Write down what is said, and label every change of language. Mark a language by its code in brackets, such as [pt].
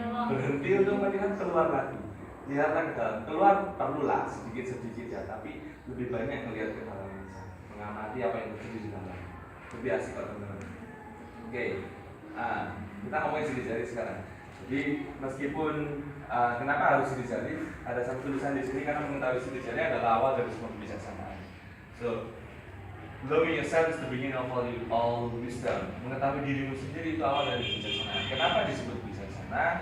[id] Berhenti untuk melihat keluar lagi. Lihatlah ke dalam. Keluar perlulah sedikit-sedikit ya, tapi lebih banyak melihat ke dalam. Mengamati apa yang terjadi di dalam. Lebih asik kok teman-teman. Oke. Kita ngomongin sidik jari sekarang. Jadi meskipun kenapa harus sidik jari? Ada satu tulisan di sini karena mengetahui sidik jari adalah awal dari semua kebijaksanaan. [en] So, knowing yourself is the beginning of all wisdom. [id] Mengetahui dirimu sendiri itu awal dari kebijaksanaan. Kenapa disebut bijaksana?